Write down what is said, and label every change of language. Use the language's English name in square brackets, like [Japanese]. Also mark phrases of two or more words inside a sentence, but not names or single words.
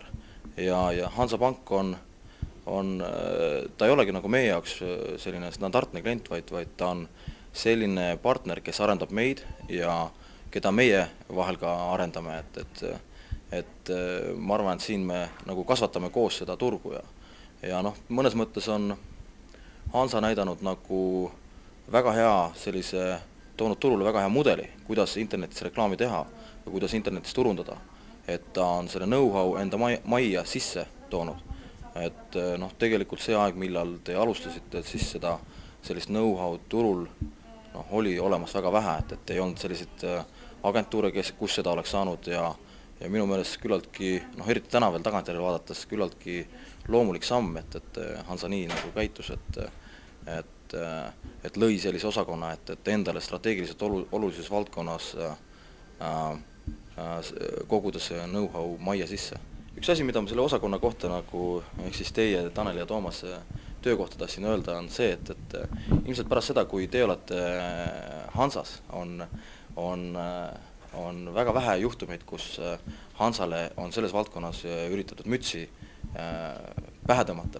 [Estonian] Ja Hansapank ta ei olegi nagu meie jaoks selline standardne klient, vaid ta on selline partner, kes arendab meid ja keda meie vahel ka arendame, et ma arvan, et siin me nagu kasvatame koos seda turgu ja mõnes mõttes on Hansa näidanud nagu väga hea toonud turule väga hea mudeli, kuidas internetis reklaami teha ja kuidas internetis turundada. Et ta on selle know-how enda majja sisse toonud. Et tegelikult see aeg, millal te alustasite, siis sellist know-how turul oli olemas väga vähe, et ei olnud selliseid agentuure, kus seda oleks saanud ja ja minu meelest küllaltki, eriti täna veel tagantjärele vaadates, küllaltki loomulik samm, et Hansa nii nagu käitus, et lõi sellise osakonna, et endale strateegiliselt olulises valdkonnas kogudes know-how majja sisse. Üks asi, mida ma selle osakonna kohta nagu, ehk siis teie, Tanel ja Toomas töö kohta tahtsin öelda, on see, et ilmselt pärast seda, kui te olete Hansas, on väga vähe juhtumeid, kus Hansale on selles valdkonnas üritatud mütsi pähe tõmmata.